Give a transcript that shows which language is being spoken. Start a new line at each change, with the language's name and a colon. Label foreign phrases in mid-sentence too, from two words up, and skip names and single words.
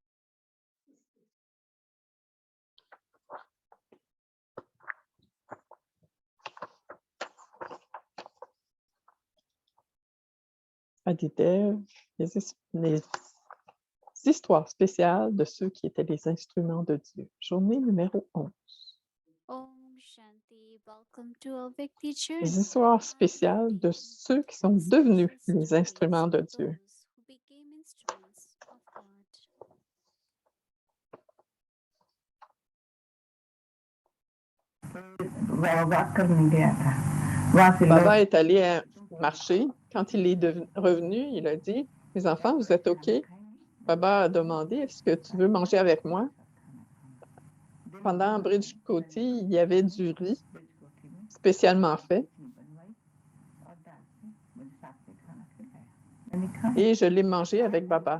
French: Adidev, les histoires spéciales de ceux qui étaient les instruments de Dieu. Journée numéro 11. Om Shanti.
English: Welcome to Avik Teacher.
French: Les histoires spéciales de ceux qui sont devenus les instruments de Dieu.
Hindi: वॉक करने गया था वहां से लोग
French: Baba est allé marcher. Quand il est revenu, il a dit, « Les enfants, vous êtes OK? » Baba a demandé, « Est-ce que tu veux manger avec moi? » Pendant Bridge Côté, il y avait du riz spécialement fait et je l'ai mangé avec Baba.